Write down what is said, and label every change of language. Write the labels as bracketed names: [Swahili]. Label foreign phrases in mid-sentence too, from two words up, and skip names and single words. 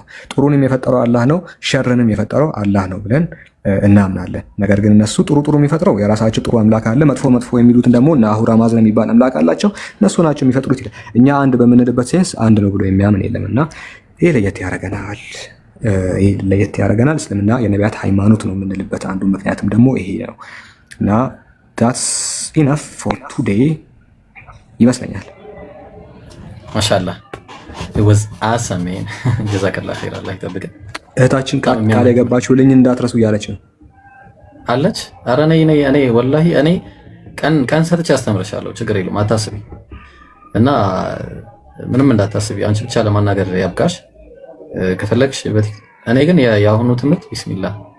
[Amharic] ጥሩንም የፈጠረው አላህ ነው፣ ሸርንም የፈጠረው አላህ ነው ብለን እናምናለን። ነገር ግን እነሱ ጥሩ የሚፈጥረው የራሳቸው ጥሩ አምላክ አለ፣ መጥፎ የሚሉትን ደግሞ እና አሁራ ማዝዳ የሚባል አምላክ አላቸው፣ እነሱ ናቸው የሚፈጥሩት ይላል። እኛ አንድ በምንልበት ሴንስ አንድ ነው ብሎ የሚያምን የለምና ይሄ ለየት ያደርገናል። እስልምና የነቢያት ሃይማኖት ነው የምንልበት አንዱ ምክንያትም ደግሞ ይሄ ነው እና [English] that's enough for today [Amharic] ይመስለኛል። [English] ማሻአላህ it was awesome man [Arabic] جزاك الله خير [Amharic] አላህ ይጠብቅህ። እህታችን ቃል የገባችሁልኝ እንዳትረሱ እያለች ነው አለች። ኧረ እኔ ወላሂ እኔ ቀን ሰጥቼ አስተምርሻለሁ፣ ችግር የለውም አታስቢ። እና ምንም እንዳታስቢ፣ አንቺ ብቻ ለማናገር ያብቃሽ ከፈለግሽ። እኔ ግን የአሁኑ ትምህርት ቢስሚላህ